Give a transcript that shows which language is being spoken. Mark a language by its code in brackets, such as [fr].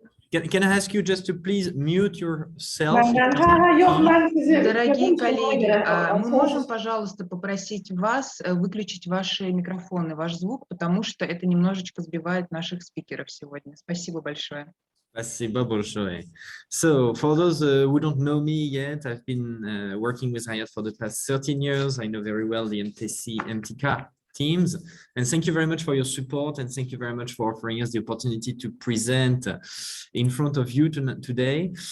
[en] Can I ask you just to please mute yourself? [ru] Дорогие коллеги, мы можем, пожалуйста, попросить вас выключить ваши микрофоны, ваш звук, потому что это немножечко сбивает наших спикеров сегодня. Спасибо большое. Спасибо большое. [en] So, for those who don't know me yet, I've been working with Hyatt for the past 13 years. I know very well the MTK teams, and thank you very much for your support, and thank you very much for offering us the opportunity to present in front of you today.